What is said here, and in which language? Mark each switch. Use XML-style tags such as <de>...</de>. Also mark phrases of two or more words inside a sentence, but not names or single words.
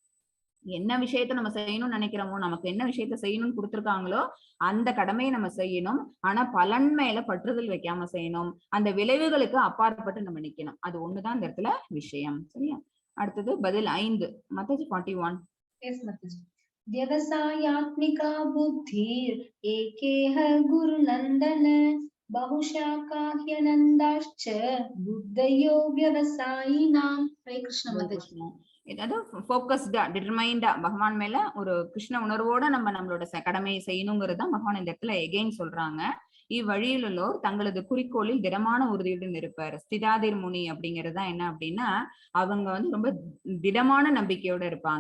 <ta>என்ன விஷயத்த நம்ம செய்யணும்னு நினைக்கிறோமோ, நமக்கு என்ன விஷயத்த செய்யணும்னு கொடுத்துருக்காங்களோ அந்த கடமையை நம்ம செய்யணும். ஆனா பலன் மேல பற்றுதல் வைக்காம செய்யணும். அந்த விளைவுகளுக்கு அப்பாற்பட்டு நம்ம நிக்கணும். அது ஒண்ணுதான் இந்த இடத்துல விஷயம். சரியா? அடுத்தது பதில் 5, மாதாஜி 41.</ta> <en>Yes, Mataji.</en> <sa>व्यवसायात्मिका बुद्धिर एकेह गुरुनंदन बहुशाखा ह्यनन्दाश्च बुद्धयो व्यवसायिनां.</sa> <hi>हरे कृष्ण माताजी.</hi> <ta>ஏதாவது</ta> <en>focusedaa determinedaa</en> <ta>பகவான் மேல ஒரு கிருஷ்ண உணர்வோட நம்மளோட கடமையை செய்யணுங்கிறது தான் பகவான் இந்த இடத்துல எகெயின் சொல்றாங்க. இவ்வழியிலுள்ளோர் தங்களது குறிக்கோளில் திடமான உறுதியுடன் இருப்பார்.</ta> <sa>स्थितधीर् मुनि</sa> <ta>அப்படிங்கிறது தான் என்ன அப்படின்னா, அவங்க வந்து ரொம்ப திடமான நம்பிக்கையோட இருப்பாங்க.</ta>